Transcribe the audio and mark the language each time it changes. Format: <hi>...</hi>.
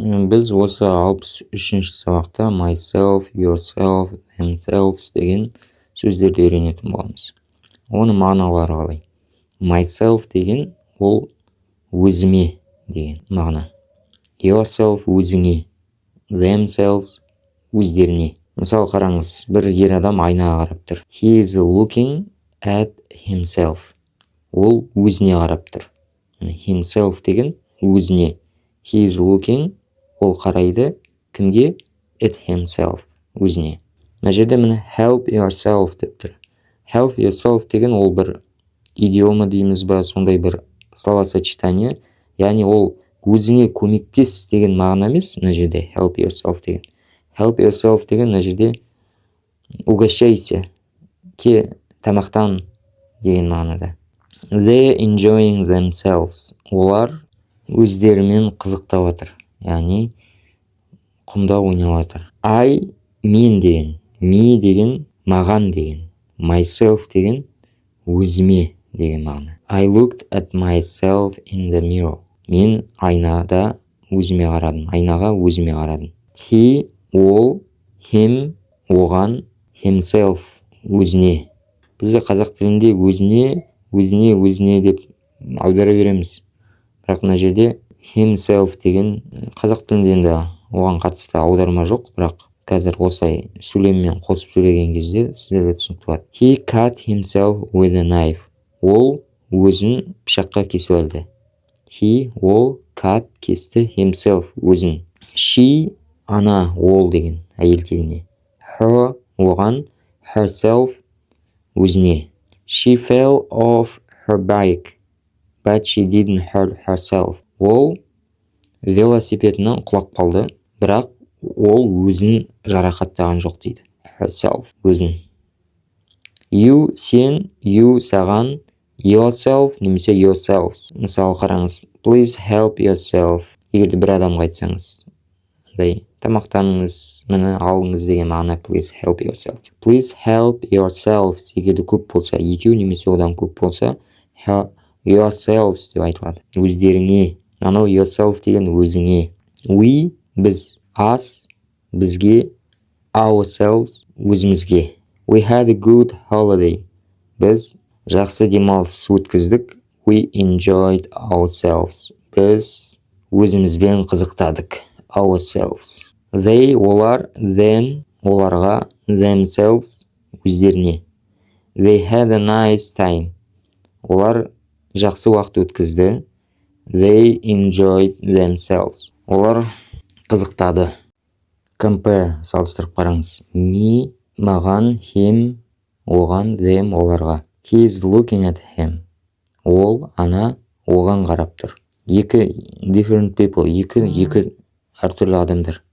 <kk>Біз осы 63-ші сабақта myself, yourself, themselves деген сөздерді үйренетін боламыз. Оның мағыналары қалай? Myself деген ол өзіме деген мағына. Yourself өзіңе, themselves өздеріне. Мысалы қараңыз, бір ер адам айнаға қарап тұр.</kk> <en>He is looking at himself.</en> <kk>Ол өзіне қарап тұр. Himself деген өзіне.</kk> <en>He is looking,</en> <kk>ол қарайды кімге?</kk> <en>At himself, өзіне.</en> <kk>Мына жерде міне</kk> <en>help yourself</en> <kk>деп тұр.</kk> <en>Help yourself</en> <kk>деген ол бір идиома дейміз ба, сондай бір словосочетание. Яғни ол өзіңе көмектес деген мағына емес, мына жерде</kk> <en>help yourself</en> <kk>деген.</kk> <en>Help yourself</en> <kk>деген мына жерде</kk> <ru>угощайся,</ru> <kk>тамақтан деген мағынада.</kk> <en>They enjoying themselves.</en> <kk>Олар өздерімен қызықтап жатыр. Яғни құмда ойнап жатыр. I мен деген, me деген маған деген, myself деген өзіме деген мағына.</kk> <en>I looked at myself in the mirror.</en> <kk>Мен айнада өзіме қарадым. Айнаға өзіме қарадым. He, ол, him, оған, himself, өзіне. Бізде қазақ тілінде өзіне деп аудара береміз. Бірақ мына жерде himself деген қазақ тілінде енді оған қатысты аударма жоқ, бірақ қазір осылай сөйлеммен қосып сөйлеген кезде сіздерге түсінікті болады.</kk> <en>He cut himself with a knife.</en> <kk>Ол өзін пышаққа кесіп алды.</kk> <en>He,</en> <kk>ол,</kk> <en>cut,</en> <kk>кесті,</kk> <en>himself,</en> <kk>өзін.</kk> <en>She,</en> <kk>ана, ол деген әйел тегіне. Her, оған,</kk> <en>herself,</en> <kk>өзіне.</kk> <en>She fell off her bike, but she didn't hurt herself.</en> <kk>Ол велосипедінен құлап қалды, бірақ ол өзін жарақаттаған жоқ дейді. Herself, өзін.</kk> <en>You, сен, you, саған, yourself,</en> <kk>немесе</kk> <en>yourselves.</en> <kk>Мысалы қараңыз,</kk> <en>please help yourself.</en> <kk>Егерде бір адамға айтсаңыз, тамақтаныңыз, мені алыңыз деген мағына</kk> <en>please help yourself. Please help yourselves.</en> <kk>Егерде көп болса, екеу немесе одан көп болса, yourselves деп айтылады. Өздеріңе. Анау yourself деген өзіңе. We, біз, us, бізге, ourselves, өзімізге.</kk> <en>We had a good holiday.</en> <kk>Біз жақсы демалыс өткіздік.</kk> <en>We enjoyed ourselves.</en> <kk>Біз өзімізбен қызықтадық. Ourselves. They, олар, them, оларға, themselves, өздеріне.</kk> <en>They had a nice time.</en> <kk>Олар жақсы уақыт өткізді.</kk> <en>They enjoyed themselves.</en> <kk>Олар қызықтады.</kk> <en>Compare</en> <kk>салыстырып қараңыз. Me, маған, him, оған, them, оларға.</kk> <en>He is looking at him.</en> <kk>Ол, ана, оған қарап тұр. Екі</kk> <en>different people,</en> <kk>екі әртүрлі адамдар.</kk>